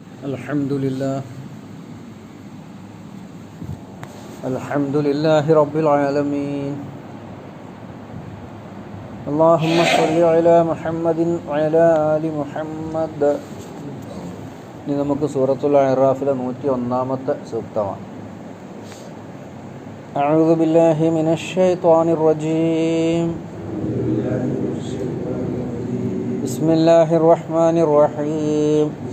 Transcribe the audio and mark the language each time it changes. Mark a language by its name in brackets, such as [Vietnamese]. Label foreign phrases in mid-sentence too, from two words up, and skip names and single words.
[Arabic] الحمد لله رب العالمين. اللهم صل على محمد وعلى آل محمد. [Malayalam] ഇനി നമുക്ക് സൂറത്തുൽ അഅറാഫിലെ 101-ാമത്തെ സൂക്തമാണ്. [Arabic] أعوذ بالله من الشيطان الرجيم. بسم الله الرحمن الرحيم.